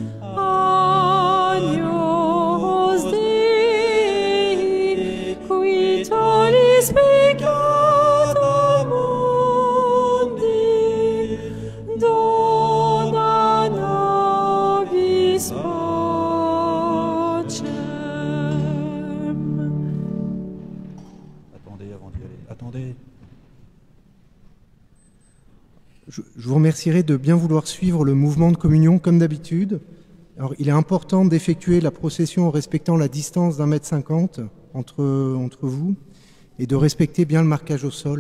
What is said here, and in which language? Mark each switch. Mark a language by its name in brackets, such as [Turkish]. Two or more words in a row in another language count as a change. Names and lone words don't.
[Latin] Agnus Dei, qui tollis peccata mundi, dona nobis pacem. [French] Attendez avant d'y aller. Attendez. Je vous remercierai de bien vouloir suivre le mouvement de communion comme d'habitude. Alors, il est important d'effectuer la procession en respectant la distance d'1,50 m entre vous et de respecter bien le marquage au sol.